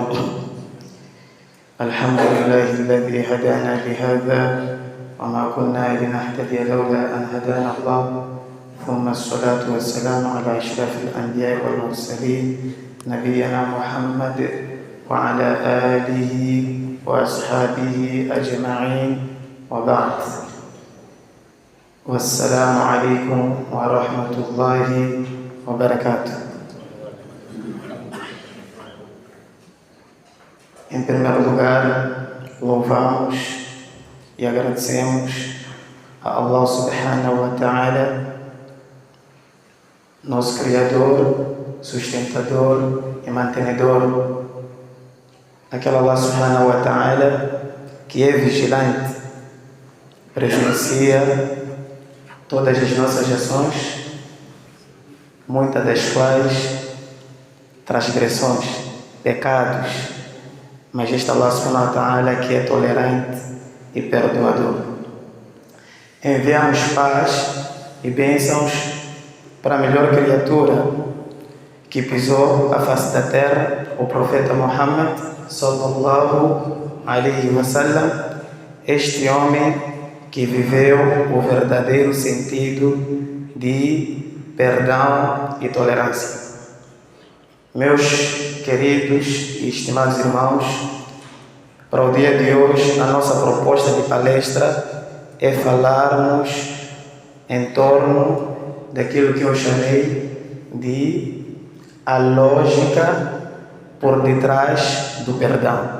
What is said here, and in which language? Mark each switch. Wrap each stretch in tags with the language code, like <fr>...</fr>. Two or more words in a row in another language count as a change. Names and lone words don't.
<ar>الحمد لله الذي هدانا لهذا وما كنا لنهتدي لولا أن هدانا الله، ثم الصلاة والسلام على أشرف الأنبياء والمرسلين نبينا محمد وعلى آله وأصحابه أجمعين، وبعد. والسلام عليكم ورحمة الله وبركاته.</ar> <pt>Em primeiro lugar, louvamos e agradecemos a Allah</pt> <ar>سبحانه وتعالى,</ar> <pt>nosso Criador, sustentador e mantenedor, aquele Allah</pt> <ar>سبحانه وتعالى</ar> <pt>que é vigilante, presencia todas as nossas ações, muitas das quais transgressões, pecados, mas este Allah</pt> <ar>سبحانه وتعالى</ar> <pt>que é tolerante e perdoador. Enviamos paz e bênçãos para a melhor criatura que pisou a face da terra, o profeta Muhammad</pt> <ar>صلى الله عليه وسلم,</ar> <pt>este homem que viveu o verdadeiro sentido de perdão e tolerância. Meus queridos e estimados irmãos, para o dia de hoje, a nossa proposta de palestra é falarmos em torno daquilo que eu chamei de a lógica por detrás do perdão.</pt>